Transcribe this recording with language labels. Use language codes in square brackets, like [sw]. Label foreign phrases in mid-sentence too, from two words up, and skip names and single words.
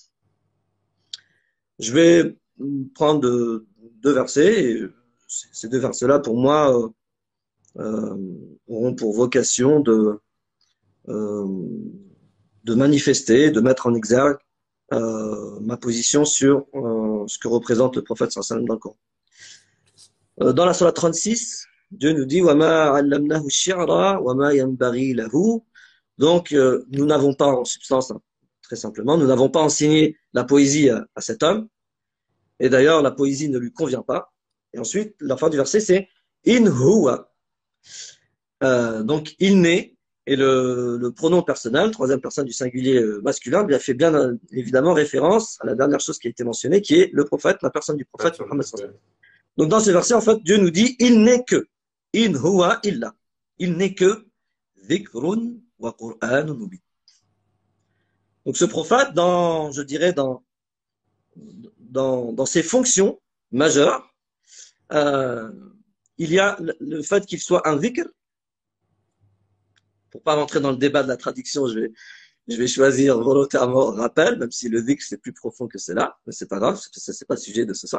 [fr] Je vais prendre deux versets, et ces deux versets-là, pour moi, auront pour vocation de manifester, de mettre en exergue ma position sur ce que représente le prophète [ar] صلى الله عليه وسلم [fr] dans le Coran. Dans la Sourate 36, Dieu nous dit [ar] وَمَا عَلَّمْنَاهُ الشِّعْرَ وَمَا يَنْبَغِي لَهُ. [fr] Donc, nous n'avons pas, en substance, très simplement, nous n'avons pas enseigné la poésie à cet homme. Et d'ailleurs, la poésie ne lui convient pas. Et ensuite, la fin du verset, c'est [ar] إن هو. [fr] Donc, il n'est, et le pronom personnel, troisième personne du singulier masculin, bien fait bien évidemment référence à la dernière chose qui a été mentionnée, qui est le prophète, la personne du prophète Muhammad [ar] صلى الله عليه وسلم. [fr] Donc, dans ce verset, en fait, Dieu nous dit, il n'est que, [ar] إن هو إلا. [fr] Il n'est que [ar] ذكر وقرآن مبين. [fr] Donc, ce prophète, je dirais, dans ses fonctions majeures, il y a le fait qu'il soit un dhikr. Pour pas rentrer dans le débat de la traduction, je vais choisir volontairement rappel, même si le dhikr c'est plus profond que cela, mais c'est pas grave, c'est pas le sujet de ce soir.